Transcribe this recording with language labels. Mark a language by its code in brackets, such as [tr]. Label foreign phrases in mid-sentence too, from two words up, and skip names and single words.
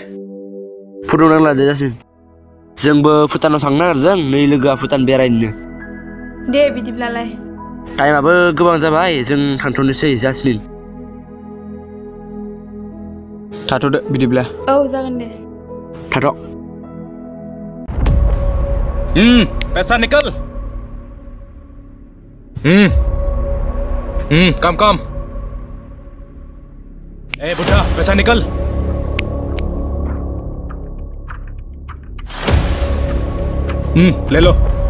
[brx] फुदुंनांला दे जासमिन। जोंबो भुटानाव थांनो नागिरदों नै लोगोआ भुटान बेरायनो। दे बिदिब्लालाय। टाइमाबो गोबां जाबाय जों थांथ'नोसै जासमिन। थाथ'दो बिदिब्ला। औ जागोन दे। थाथ'। [hi] पैसा निकल। कम ए बुढ़ा पैसा निकल। ले लो।